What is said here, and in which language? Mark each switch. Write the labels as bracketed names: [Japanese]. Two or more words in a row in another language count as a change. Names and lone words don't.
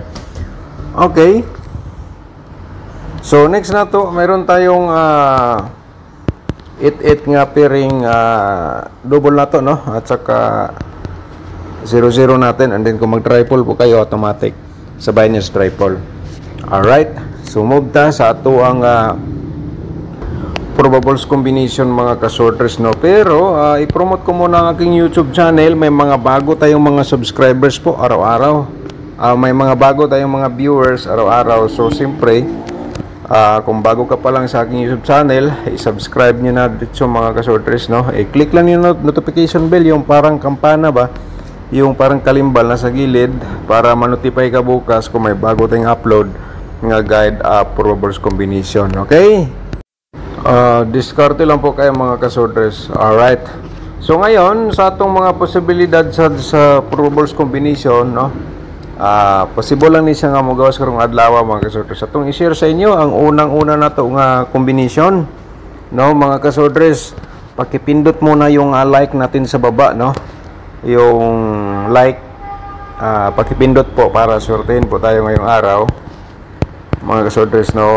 [Filipino] Okay, so next na to, mayroon tayong 8-8 nga pairing double na to no, at saka 0-0 natin, and then kung mag-triple po kayo automatic sabay niya sa triple. [Cebuano] Alright, so move ta sa ato ang [English] probables combination [Cebuano] mga kasorters no. [Filipino] Pero i-promote ko muna ang aking YouTube channel. May mga bago tayong mga subscribers po araw-araw, may mga bago tayong mga viewers araw-araw. So siyempre kung bago ka pa lang sa aking YouTube channel, i-subscribe nyo na dito mga kasorters no. I-click lang yung notification bell, yung parang kampana ba, yung parang kalimbal na sa gilid, para ma-notify ka bukas kung may bago tayong upload nga [English] guide probables combination. [Filipino] Okay, diskarte lang po kayo mga kasorters. [Cebuano] Alright, so ngayon sa atong mga posibilidad sa [English] probables combination [Cebuano] no, possible lang ni siya nga magawas karong adlaw mga kasorters. Atong i-share sa inyo ang unang-una na to nga combination no mga kasorters. [Filipino] Pakipindot muna yung like natin sa baba no, yung like, pakipindot po para swertehin po tayo ngayong araw mga kasorters, no?